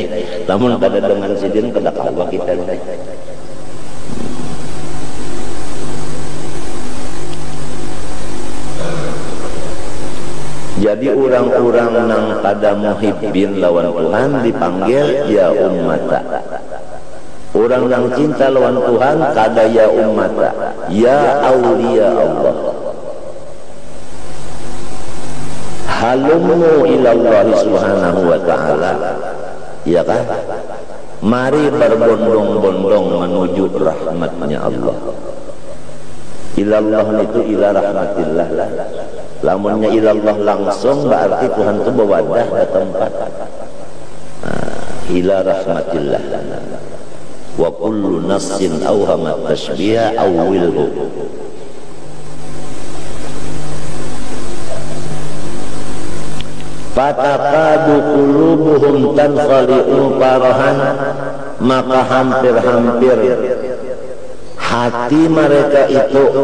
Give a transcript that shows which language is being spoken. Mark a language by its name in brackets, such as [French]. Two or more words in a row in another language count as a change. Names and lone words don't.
[Banjar] Namun kada dengan sendirian kada kawa kita ini. Jadi orang-orang nang kada muhibbin lawan Tuhan dipanggil ya ummata. Orang nang cinta lawan Tuhan kada [Arabic] ya ummata, يا أولياء الله. هلموا إلى الله سبحانه وتعالى. [Indonesian] Ya kan? Mari berbondong-bondong menuju rahmatnya Allah. [Arabic] إلى الله itu إلى رحمة الله. [Banjar] Lamunnya ilallah langsung berarti Tuhan itu berwadah ke tempat. [Arabic] إلى رحمة الله وكل نص أوهم التشبيها أوله. فتكاد قلوبهم تنخلع فرحا, [Indonesian] maka hampir-hampir hati mereka itu